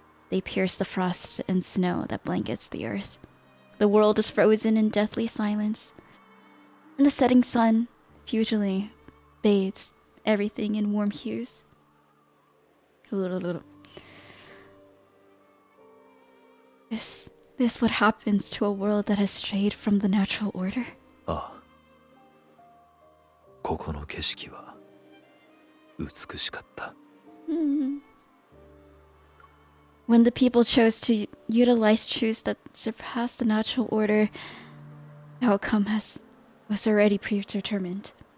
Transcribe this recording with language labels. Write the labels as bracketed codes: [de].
[en] They pierce the frost and snow that blankets the earth. The world is frozen in deathly silence, and the setting sun futilely bathes everything in warm hues. This what happens to a world that has strayed from the natural order? [ja] ああ。ここの景色は美しかった。 [en] When the people chose to utilize truths that surpass the natural order, the outcome was already predetermined.